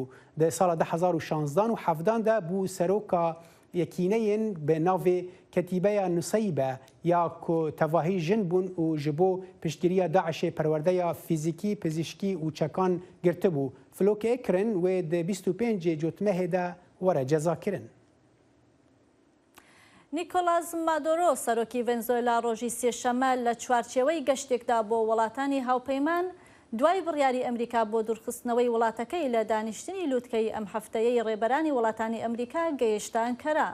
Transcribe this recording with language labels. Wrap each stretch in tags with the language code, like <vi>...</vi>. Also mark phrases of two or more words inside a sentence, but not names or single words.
<ku>Di sala 2016 û 17 de bû seroka yekîneyên bi navê Ketîbeya Nusaybe ya ku tevahî jin bûn û ji bo piştgiriya Daişê perwerdeya fîzîkî, pizîşkî û çekan girtibû. Filokê kirin wê di 25 cotmehê de were ceza kirin.</ku> <ckb>نیکۆلاس مادۆرۆ سەرۆکی ڤێنزوێلا ڕۆژی سێشەمە لە چوارچێوەی گەشتێکدا بۆ وڵاتانی هاوپەیمان دوای بڕیاری ئەمریکا بۆ دوورخستنەوەی وڵاتەکەی لە دانیشتنی لووتکەی ئەم هەفتەیەی ڕێبەرانی وڵاتانی ئەمریکا گەیشتە ئەنکەرا.</ckb>